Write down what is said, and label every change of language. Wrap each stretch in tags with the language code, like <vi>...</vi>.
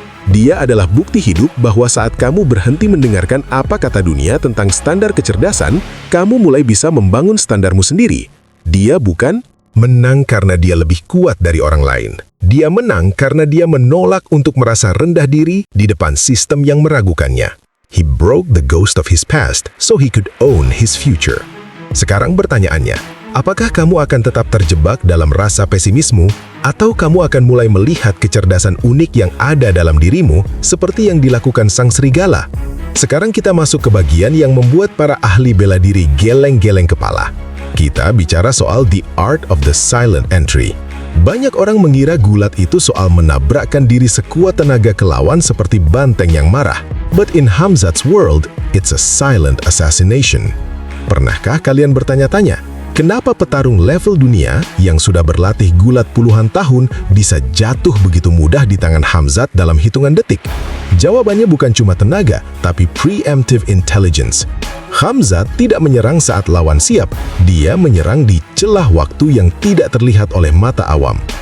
<id>Dia adalah bukti hidup bahwa saat kamu berhenti mendengarkan apa kata dunia tentang standar kecerdasan, kamu mulai bisa membangun standarmu sendiri. Dia bukan menang karena dia lebih kuat dari orang lain. Dia menang karena dia menolak untuk merasa rendah diri di depan sistem yang meragukannya.</id> <en>He broke the ghost of his past so he could own his future.</en> <id>Sekarang pertanyaannya, apakah kamu akan tetap terjebak dalam rasa pesimismu, atau kamu akan mulai melihat kecerdasan unik yang ada dalam dirimu seperti yang dilakukan sang serigala? Sekarang kita masuk ke bagian yang membuat para ahli bela diri geleng-geleng kepala. Kita bicara soal</id> <en>the art of the silent entry.</en> <id>Banyak orang mengira gulat itu soal menabrakkan diri sekuat tenaga ke lawan seperti banteng yang marah.</id> <en>But in Khamzat's world, it's a silent assassination.</en> <id>Pernahkah kalian bertanya-tanya, kenapa petarung level dunia yang sudah berlatih gulat puluhan tahun bisa jatuh begitu mudah di tangan Khamzat dalam hitungan detik? Jawabannya bukan cuma tenaga, tapi</id> <en>preemptive intelligence.</en> <id>Khamzat tidak menyerang saat lawan siap, dia menyerang di celah waktu yang tidak terlihat oleh mata awam.</id>